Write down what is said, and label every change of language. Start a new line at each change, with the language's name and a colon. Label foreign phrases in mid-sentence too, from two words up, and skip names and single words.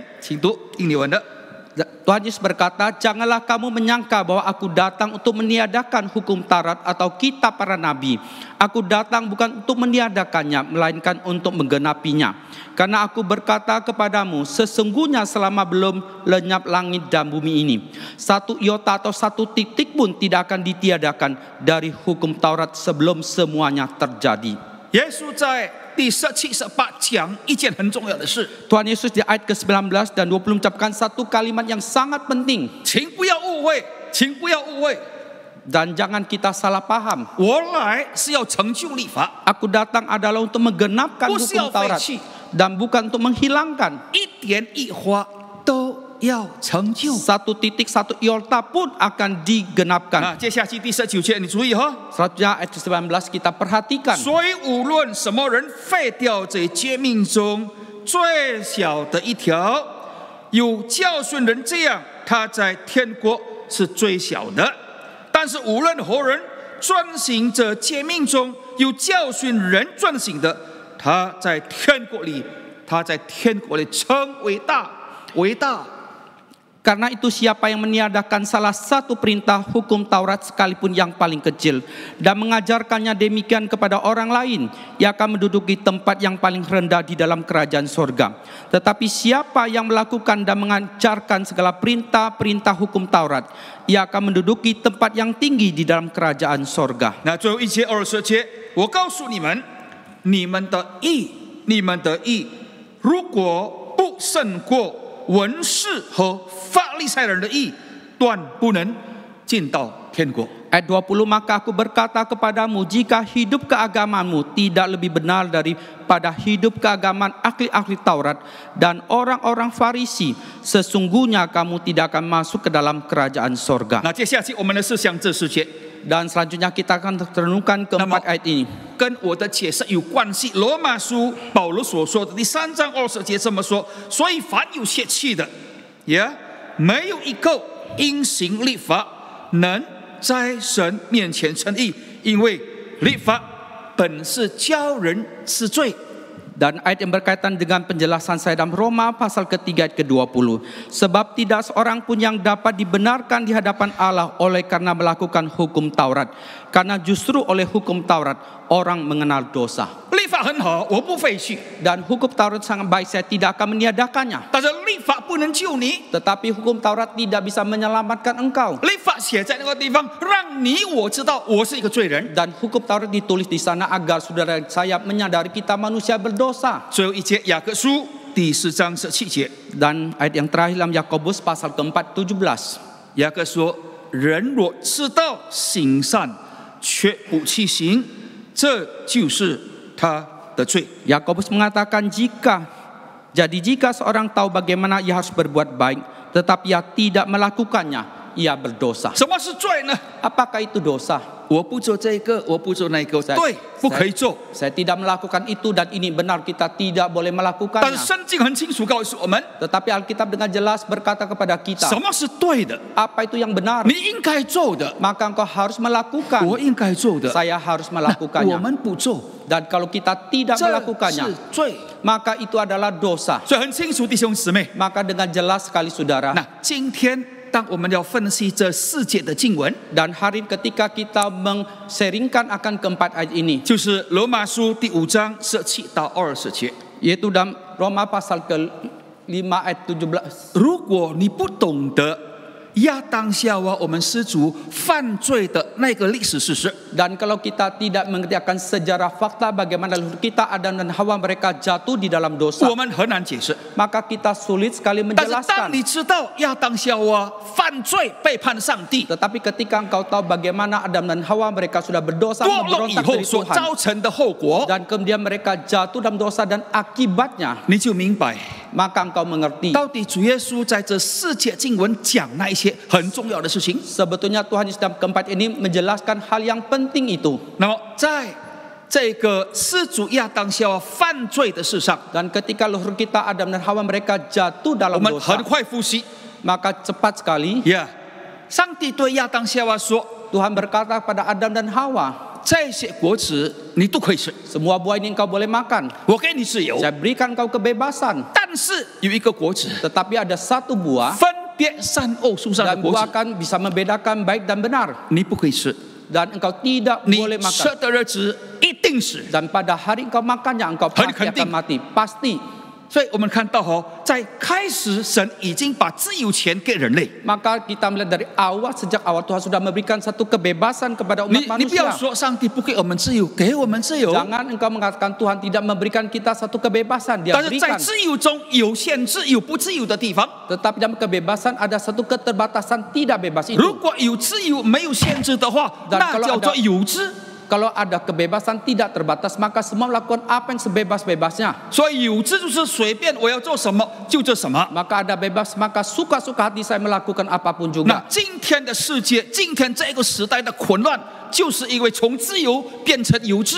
Chinese: 请读印尼文的。
Indonesian: Tuhan Yesus berkata, janganlah kamu menyangka bahwa aku datang untuk meniadakan hukum Taurat atau kitab para nabi. Aku datang bukan untuk meniadakannya, melainkan untuk menggenapinya. Karena aku berkata kepadamu, sesungguhnya selama belum lenyap langit dan bumi ini, satu iota atau satu titik pun tidak akan ditiadakan dari hukum Taurat sebelum semuanya terjadi.
Chinese: 耶稣在第17、18讲一件很重要的事，
Indonesian: Tuhan Yesus di ayat ke-19 dan 20 mengucapkan satu kalimat yang sangat penting.
Chinese: 请不要误会，请不要误会，
Indonesian: Dan jangan kita salah paham.
Chinese: 我来是要成就律法，
Indonesian: Aku datang adalah untuk menggenapkan
Chinese: 不是要
Indonesian: hukum
Chinese: 废
Indonesian: Taurat
Chinese: 弃，
Indonesian: dan bukan untuk menghilangkan.
Chinese: 一点一划都要成就。
Indonesian: Satu titik, satu iota pun akan digenapkan.
Chinese: 那接下去第19节，你注意哈。
Indonesian: Selanjutnya ayat 19 kita perhatikan.
Chinese: 所以无论什么人废掉这诫命中最小的一条，有教训人这样，他在天国是最小的；但是无论何人遵行这诫命中有教训人遵行的，他在天国里称为大，为大。
Indonesian: Karena itu siapa yang meniadakan salah satu perintah hukum Taurat sekalipun yang paling kecil dan mengajarkannya demikian kepada orang lain, ia akan menduduki tempat yang paling rendah di dalam kerajaan sorga. Tetapi siapa yang melakukan dan mengajarkan segala perintah-perintah hukum Taurat, ia akan menduduki tempat yang tinggi di dalam kerajaan sorga.
Chinese: 那最后一节20节，我告诉你们，你们的义，如果不胜过 文士和法利赛人的义，断不能进到天国。
Indonesian: Ayat 20, maka aku berkata kepadamu, jika hidup keagamaanmu tidak lebih benar daripada hidup keagamaan ahli-ahli Taurat dan orang-orang Farisi, sesungguhnya kamu tidak akan masuk ke dalam kerajaan sorga.
Chinese: 那接下去我们的是像这世界，
Indonesian: Dan selanjutnya kita akan renungkan keempat ayat ini.
Chinese: 跟我的解释有关系。罗马书保罗所说的第3章20节这么说：所以凡有血气的，没有一个因行律法能在神面前称义，因为律法本是教人知罪。
Indonesian: Dan ayat yang berkaitan dengan penjelasan saya dalam Roma pasal ketiga ayat ke-20. Sebab tidak seorang pun yang dapat dibenarkan di hadapan Allah oleh karena melakukan hukum Taurat. Karena justru oleh hukum Taurat orang mengenal dosa.
Chinese: 律法很好，我不废去，
Indonesian: Dan hukum Taurat sangat baik, saya tidak akan meniadakannya.
Chinese: 但是律法不能救你。
Indonesian: Tetapi hukum Taurat tidak bisa menyelamatkan engkau.
Chinese: 律法写在那个地方，让你我知道我是一个罪人。
Indonesian: Dan hukum Taurat ditulis di sana agar saudara saya menyadari kita manusia berdosa.
Chinese: 最后一节，雅各书第4章17节，
Indonesian: Dan ayat yang terakhir dalam Yakobus pasal keempat 17.
Chinese: 雅各说：人若知道行善，却不去行，这就是他的罪。
Indonesian: Yakobus mengatakan jika seorang tahu bagaimana ia harus berbuat baik, tetapi ia tidak melakukannya, ia berdosa.
Chinese: 什么是罪呢？
Indonesian: Apakah itu dosa?
Chinese: 我不做这个，我不做那个，对，不可以做。
Indonesian: Saya tidak melakukan itu dan ini benar, kita tidak boleh
Chinese: 但是
Indonesian: melakukannya.
Chinese: 圣经很清楚告诉我们，
Indonesian: Tetapi Alkitab dengan jelas berkata kepada
Chinese: 什
Indonesian: kita,
Chinese: 么是对的，
Indonesian: apa itu yang benar?
Chinese: 你应该做的，
Indonesian: Maka engkau harus melakukan.
Chinese: 我应该做的。
Indonesian: Saya harus
Chinese: 那我
Indonesian: melakukannya.
Chinese: 们不做，
Indonesian: Dan kalau kita tidak
Chinese: 这
Indonesian: melakukannya,
Chinese: 是罪。
Indonesian: maka itu adalah dosa.
Chinese: 所以很清楚，弟兄姊妹。
Indonesian: Maka dengan jelas sekali saudara.
Chinese: 那今天当我们要分析这4节的经文，
Indonesian: Dan hari ketika kita mengseringkan akan keempat ayat ini,
Chinese: 就是罗马书第5章17到20节。
Indonesian: yaitu dalam Roma pasal ke-5 ayat 17.
Chinese: 如果你不懂得亚当夏娃我们失足犯罪的那个历史事实，
Indonesian: Dan kalau kita tidak mengerti akan sejarah fakta bagaimana leluhur kita Adam dan Hawa mereka jatuh di dalam dosa,
Chinese: 我们很难解释。
Indonesian: maka kita sulit sekali
Chinese: 但是当
Indonesian: menjelaskan.
Chinese: 你知道亚当夏娃犯罪背叛上帝，
Indonesian: Tetapi ketika engkau tahu bagaimana Adam dan Hawa mereka sudah berdosa
Chinese: 堕落以
Indonesian: memberontak
Chinese: 后
Indonesian: dari
Chinese: 所
Indonesian: Tuhan,
Chinese: 造成的后果，
Indonesian: dan kemudian mereka jatuh dalam dosa dan akibatnya,
Chinese: 你就明白
Indonesian: maka engkau mengerti
Chinese: 到底主耶稣在这4节经文讲那一些很重要的事情。
Indonesian: sebetulnya Tuhan Yesus dalam keempat ini menjelaskan hal yang penting itu.
Chinese: 那么在这个施主亚当夏娃犯罪的事上，
Indonesian: Dan ketika leluhur kita Adam dan Hawa mereka jatuh
Chinese: 我
Indonesian: dalam
Chinese: 们
Indonesian: dosa,
Chinese: 很快复习。
Indonesian: maka cepat sekali
Chinese: 上帝对亚当夏娃说
Indonesian: Tuhan berkata kepada Adam dan Hawa,
Chinese: 这些果子你都可以吃，
Indonesian: semua buah ini engkau boleh makan,
Chinese: 我给你自由。
Indonesian: saya berikan engkau kebebasan.
Chinese: 但是有一个果子，
Indonesian: Tetapi ada satu buah
Chinese: 分别善恶树上的
Indonesian: dan
Chinese: 果
Indonesian: buah
Chinese: 子，
Indonesian: akan bisa membedakan baik dan benar,
Chinese: 你不可以吃，
Indonesian: dan engkau tidak
Chinese: 你
Indonesian: boleh
Chinese: 吃
Indonesian: makan.
Chinese: 的日子一定死。
Indonesian: Dan pada hari engkau makannya engkau pasti
Chinese: 肯定。
Indonesian: akan mati, pasti.
Chinese: 所以我们看到在开始神已经把自由权给人类。
Indonesian: Maka kita melihat dari awal, sejak awal Tuhan sudah memberikan satu kebebasan kepada umat
Chinese: 你不要
Indonesian: manusia.
Chinese: 说上帝不给我们自由，给我们自由。
Indonesian: Jangan engkau mengatakan Tuhan tidak memberikan kita satu kebebasan, Dia
Chinese: 但是在
Indonesian: berikan.
Chinese: 自由中有限制、有不自由的地方。
Indonesian: Tetapi dalam kebebasan ada satu keterbatasan tidak bebas
Chinese: 如
Indonesian: itu.
Chinese: 果有自由没有限制的话，
Indonesian: Dan
Chinese: 那
Indonesian: kalau
Chinese: 叫做
Indonesian: ada-
Chinese: 有知。
Indonesian: Kalau ada kebebasan tidak terbatas, maka semua melakukan apa yang sebebas-bebasnya.
Chinese: 所以有志就是随便我要做什么就做什么。
Indonesian: Maka ada bebas, maka suka-suka hati saya melakukan apapun
Chinese: 那
Indonesian: juga.
Chinese: 今天的世界，今天这个时代的混乱，就是因为从自由变成有志。